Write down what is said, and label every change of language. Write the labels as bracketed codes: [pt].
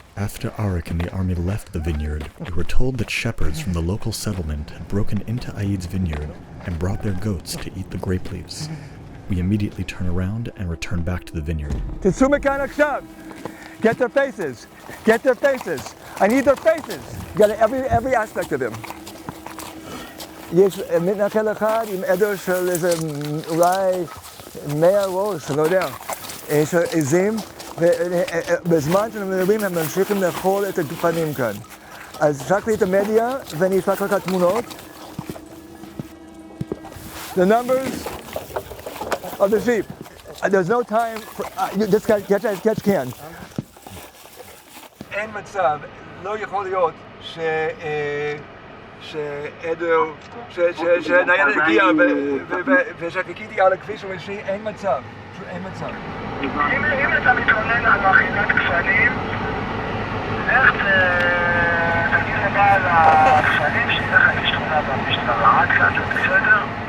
[en] After Arik and the army left the vineyard, we were told that shepherds from the local settlement had broken into Ayad's vineyard and brought their goats to eat the grape leaves. We immediately turn around and return back to the vineyard. [he] תצאו מכאן עכשיו. [en] Get their faces. Get their faces. I need their faces. You got every aspect of them. [he] יש מתנחל אחד עם עדר של איזה אולי 100 ראש, אני לא יודע. יש עזים, ובזמן שאנחנו מדברים הם ממשיכים לאכול את הגפנים כאן. אז שלח לי את המדיה ואני אשלח לך תמונות. [en] The numbers of the sheep. There's no time for... just catch can. [he] אין מצב, לא יכול להיות שעדר, שניידת הגיע ושחיכיתי על הכביש הראשי, אין מצב, אין מצב. אם אתה מתלונן על אכילת כפנים, לך תגיד לבעל הכפנים שילך להגיש תלונה במשטרה, עד כאן זה בסדר?